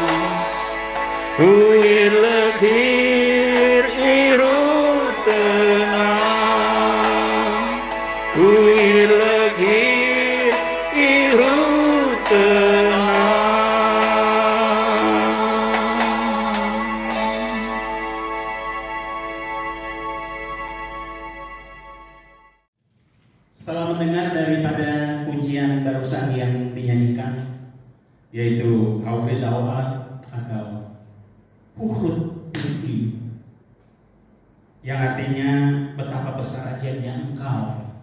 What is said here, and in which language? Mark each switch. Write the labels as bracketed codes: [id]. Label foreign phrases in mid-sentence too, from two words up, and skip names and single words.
[nl] Hoe heerlijk hier uw grote naam. Hoe heerlijk hier uw grote naam. [id] Setelah mendengar daripada pujian barusan yang dinyanyikan, yaitu Haurit Awat atau Huhrut Isbi, yang artinya betapa besar ajaibnya Engkau.